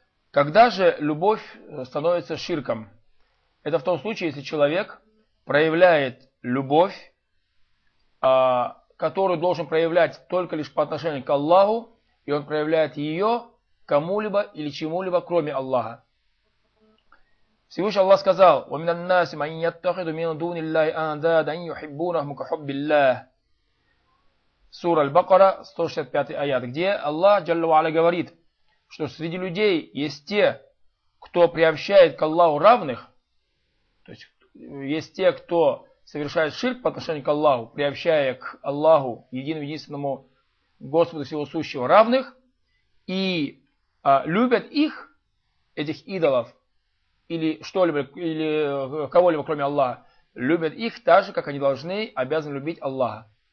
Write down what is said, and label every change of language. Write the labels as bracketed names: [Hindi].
[Russian] Когда же любовь становится ширком? Это в том случае, если человек проявляет любовь, которую должен проявлять только лишь по отношению к Аллаху, и он проявляет ее кому-либо или чему-либо, кроме Аллаха. [Arabic] Всевышний Аллах сказал: وَمِنَ النَّاسِ مَنْ يَتَّخِذُ مِنْ دُونِ اللَّهِ أَنْدَادًا يُحِبُّونَهُمْ كَحُبِّ اللَّهِ. [Russian] Сура Аль-Бакара, 165 аят, где Аллах [Arabic] جل وعلا [Russian] говорит, что среди людей есть те, кто приобщает к Аллаху равных, то есть есть те, кто совершает ширк по отношению к Аллаху, приобщая к Аллаху, единому единственному Господу всего сущего, равных, и любят их, этих идолов, или что-либо, или кого-либо, кроме Аллаха, любят их так же, как они должны, обязаны любить Аллаха.